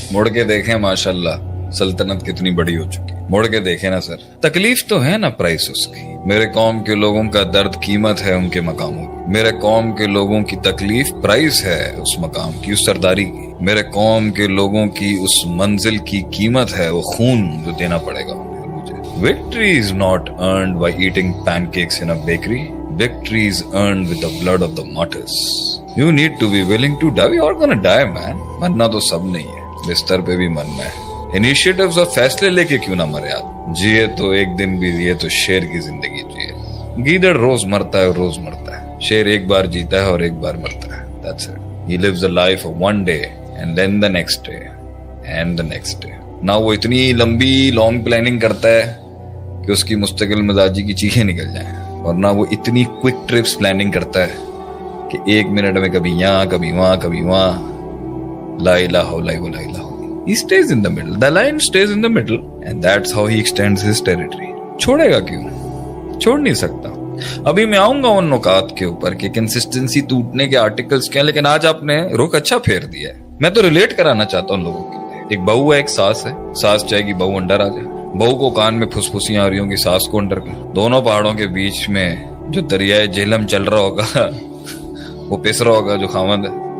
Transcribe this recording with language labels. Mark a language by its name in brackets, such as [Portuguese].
[Urdu] مڑ کے دیکھیں ماشاءاللہ سلطنت کتنی بڑی ہو چکی، مڑ کے دیکھیں نا سر، تکلیف تو ہے نا پرائس اس کی۔ میرے قوم کے لوگوں کا درد قیمت ہے ان کے مقاموں کی، میرے قوم کے لوگوں کی تکلیف پرائس ہے اس مقام کی، اس سرداری کی، میرے قوم کے لوگوں کی اس منزل کی قیمت ہے وہ خون جو دینا پڑے گا مجھے۔ [English] Victory is not earned by eating pancakes in a bakery. Victory is earned with the blood of the martyrs. You need to be willing to die. We are gonna die, man. [Urdu] مرنا تو سب نہیں ہے، بستر پہ بھی مرنا ہے۔ Initiatives اور فیصلے لے کے کیوں نہ مرے آدمی، جیے تو ایک دن بھی جیے تو شیر کی زندگی جیے۔ گیدڑ روز مرتا ہے اور روز مرتا ہے، شیر ایک بار جیتا ہے اور ایک بار مرتا ہے۔ [English] That's it. He lives the life of one day and then the next day and the next day. [Urdu] نہ وہ اتنی لمبی لانگ پلاننگ کرتا ہے کہ اس کی مستقل مزاجی کی چیخیں نکل جائیں، اور نہ وہ اتنی کوئک ٹرپس پلاننگ کرتا ہے کہ 1 منٹ میں کبھی یہاں کبھی وہاں کبھی وہاں۔ [Arabic] لا الہ الا اللہ لا الہ۔ [English] He stays in the middle. The lion stays in the middle and that's how he extends his territory. [Urdu] چھوڑے گا کیوں؟ چھوڑ نہیں سکتا۔ ابھی میں آؤں گا ان نکات کے اوپر کہ کنسسٹنسی ٹوٹنے کے آرٹیکلز کیا، لیکن آج آپ نے رخ اچھا پھیر دیا ہے۔ میں تو ریلیٹ کرانا چاہتا ہوں لوگوں کے لیے۔ ایک بہو ہے، ایک ساس ہے، ساس چاہے گی بہو انڈر آ جائے، بہو کو کان میں پھسپھسیاں آ رہی ہوں گی، ساس کو انڈر کر۔ دونوں پہاڑوں کے بیچ میں جو دریائے جہلم چل رہا ہوگا وہ پس رہا ہوگا جو خاوند ہے۔